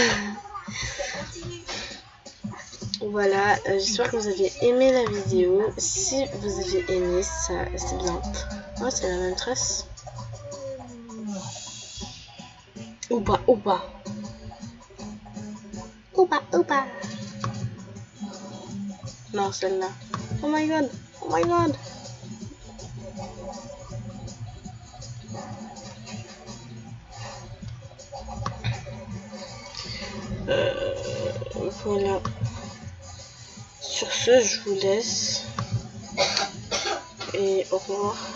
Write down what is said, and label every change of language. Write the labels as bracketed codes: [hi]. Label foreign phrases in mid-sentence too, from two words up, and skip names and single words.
[fr] Voilà, j'espère que vous avez aimé la vidéo. Si vous avez aimé, ça c'est bien. Oh, c'est la même tresse. Ou pas. Non, celle-là. [en] Oh my god. [fr] Voilà. Sur ce, je vous laisse. Et au revoir.